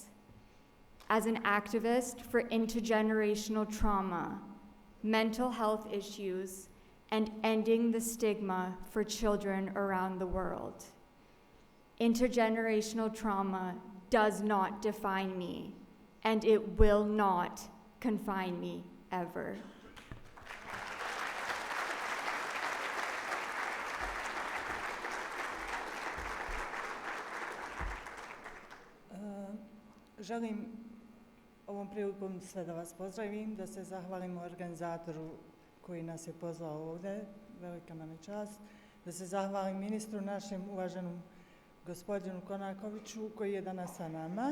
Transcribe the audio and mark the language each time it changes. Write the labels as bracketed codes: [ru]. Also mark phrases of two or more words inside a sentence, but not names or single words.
[en] As an activist for intergenerational trauma, mental health issues, and ending the stigma for children around the world. Intergenerational trauma does not define me, and it will not confine me ever. [bs] Želim ovom prilikom sve da vas pozdravim, da se zahvalim organizatoru koji nas je pozvao ovdje, velika nam je čast, da se zahvalim ministru našem uvaženom gospodinu Konakoviću koji je danas sa nama.